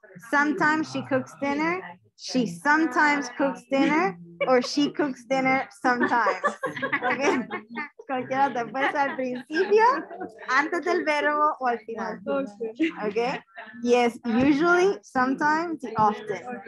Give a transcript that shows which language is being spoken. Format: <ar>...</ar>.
<en>Sometimes she cooks dinner. She sometimes cooks dinner. Or she cooks dinner sometimes. Okay.</en> <es>Cualquiera te puede ser al principio, antes del verbo o al final.</es> <en>Okay. Yes, usually, sometimes,</en> <es>y</es> <en>often.</en>